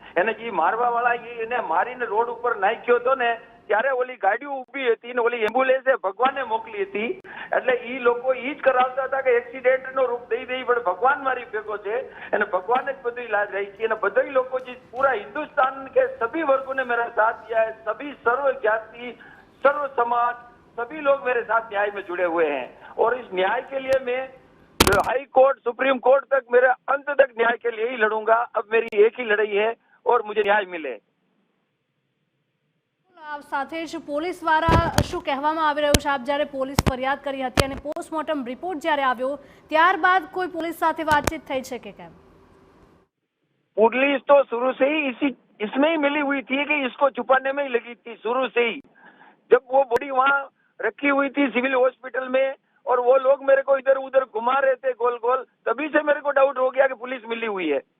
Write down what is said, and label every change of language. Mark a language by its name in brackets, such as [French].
[Gujarati] એને જે મારવા વાળા એને મારીને રોડ ઉપર નાખ્યો હતો ને, ત્યારે ઓલી ગાડીઓ ઉભી હતી ને ઓલી એમ્બ્યુલન્સે ભગવાનને મોકલી હતી, એટલે ઈ લોકો ઈ જ કરાવતા હતા કે એક્સિડન્ટ નો રૂપ દઈ પણ ભગવાન મારી ભેગો છે અને ભગવાન જ બધું ઇલાજ રહી છે। અને બધા લોકો જે પૂરા [Hindi] हिंदुस्तान के सभी वर्गों ने मेरा साथ दिया है, सभी सर्व जाति सर्व समाज सभी लोग मेरे साथ न्याय में जुड़े हुए हैं और इस न्याय के लिए मैं हाई कोर्ट सुप्रीम कोर्ट तक मेरे अंत तक न्याय के लिए ही लड़ूंगा। अब मेरी एक ही लड़ाई है और मुझे न्याय मिले। [Gujarati] આપ સાથે જ પોલીસ દ્વારા શું કહેવામાં આવી રહ્યું છે? આપ જ્યારે પોલીસ ફરિયાદ કરી હતી અને પોસ્ટમોર્ટમ રિપોર્ટ જ્યારે આવ્યો ત્યારબાદ કોઈ પોલીસ સાથે વાતચીત થઈ છે કે કેમ? [Hindi] पुलिस तो शुरू से ही इसमें ही मिली हुई थी कि इसको छुपाने में ही लगी थी शुरू से ही। जब वो बॉडी वहाँ रखी हुई थी सिविल हॉस्पिटल में और वो लोग मेरे को इधर उधर घुमा रहे थे गोल गोल, तभी से मेरे को डाउट हो गया कि पुलिस मिली हुई है।